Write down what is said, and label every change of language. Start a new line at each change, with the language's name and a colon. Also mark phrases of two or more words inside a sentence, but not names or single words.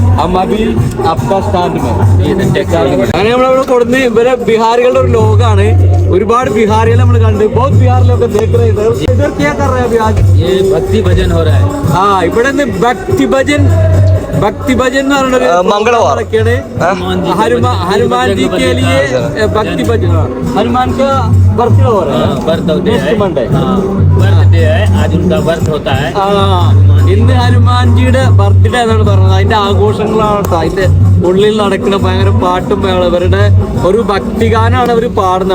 Malayalam: അങ്ങനെ നമ്മളവിടെ കൊടുന്ന് ഇവരെ ബീഹാറികളുടെ ഒരു ലോകമാണ്. ഒരുപാട് ബീഹാറികൾ നമ്മൾ കണ്ട് ബഹുത് ബീഹാറിലൊക്കെ ഭക്തി ഭജൻ ഇവിടെ നിന്ന് ഭക്തി ഭജൻ എന്ന് പറഞ്ഞൊരു മംഗളവാറൊക്കെയാണ്.
Hindi: हनुमान जी के लिए भक्ति भजन हनुमान का बर्थडे हो रहा है. बर्थडे है आज उनका बर्थ होता है.
Malayalam: ഇന്ന് ഹനുമാൻജിയുടെ ബർത്ത്ഡേ എന്നാണ് പറഞ്ഞത്. അതിന്റെ ആഘോഷങ്ങളാണ്. അതിന്റെ ഉള്ളിൽ നടക്കുന്ന ഭയങ്കര പാട്ടും ഇവരുടെ ഒരു ഭക്തിഗാനാണ് അവർ പാടുന്നത്.